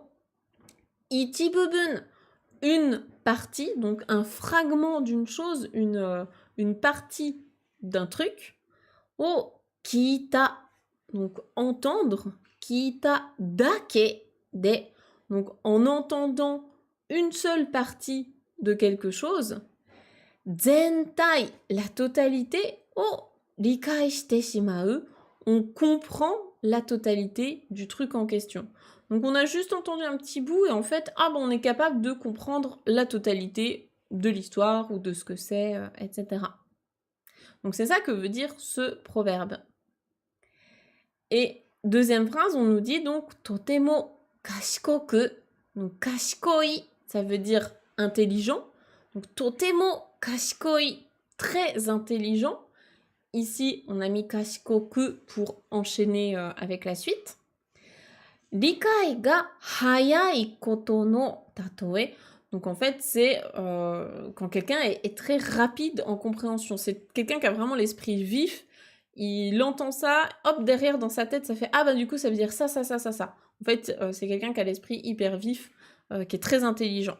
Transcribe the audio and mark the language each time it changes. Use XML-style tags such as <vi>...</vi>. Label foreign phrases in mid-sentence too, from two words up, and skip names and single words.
<fr>Ichibubun, une partie, donc un fragment d'une chose, une partie d'un truc.</fr> <ja>を聞いた,</ja> <fr>donc entendre,</fr> <ja>聞いただけで,</ja> <fr>donc en entendant une seule partie de quelque chose. Zentai, la totalité.</fr> <ja>を理解してしまう,</ja> <fr>on comprend la totalité du truc en question. Donc on a juste entendu un petit bout et en fait, on est capable de comprendre la totalité de l'histoire ou de ce que c'est, etc. Donc c'est ça que veut dire ce proverbe. Et deuxième phrase, on nous dit donc</fr> <ja>とても賢く.</ja> <fr>Donc kashikoi, ça veut dire intelligent. Donc</fr> <ja>とても賢い,</ja> <fr>très intelligent. Ici, on a mis kashikoku pour enchaîner avec la suite.</fr> <ja>理解が早いことのたとえ.</ja> <fr>Donc en fait, c'est quand quelqu'un est très rapide en compréhension. C'est quelqu'un qui a vraiment l'esprit vif. Il entend ça, hop, derrière dans sa tête, ça fait « Ah, du coup, ça veut dire ça, ça, ça, ça, ça ». En fait, c'est quelqu'un qui a l'esprit hyper vif, qui est très intelligent.</fr>